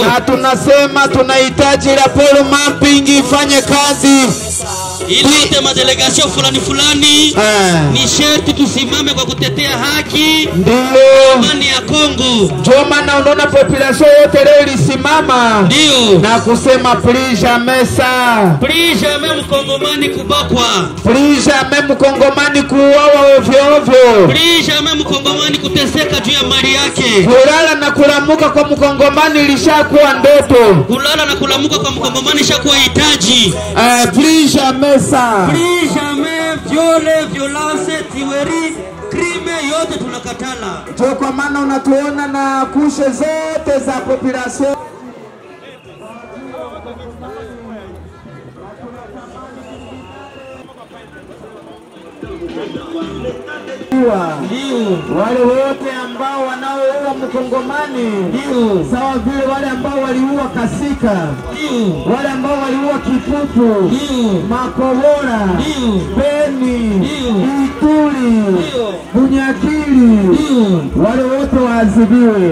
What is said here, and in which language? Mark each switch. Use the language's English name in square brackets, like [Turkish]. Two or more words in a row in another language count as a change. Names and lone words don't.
[Swahili] Na tunasema tunahitaji raporo mapping ifanye kazi. Ili madelegasyon fulani ni sharti tusimame kwa kutetea haki. Ndio amani ya Kongo. Ndio maana unaona population yote leo ilisimama. Ndio. Na kusema [French] plus jamais ça. Plus jamais [Swahili] mkongomani kubakwa. [French] Plus jamais [Swahili] mkongomani kuuawa ovyo ovyo. [French] Plus jamais [Swahili] mkongomani kuteseka juu ya mali yake. Kulala na kulamuka kwa mkongomani ilishakuwa ndoto. Kulala na kulamuka kwa mkongomani ishakuwa hitaji. [French] Plus jamais ça. Plus jamais violence, tuerie, crime [Swahili] yote tunakatala. Ndio kwa maana unatuona na kushe zote za population. Wale wote ambao wanaoua mkongomani, ndio sawa vile wale ambao waliua Kasika, ndio wale ambao waliua Kipupu, ndio Makobora, ndio Beni, ndio Ituri, ndio Bunyakiri, ndio wale wote waadhibiwe.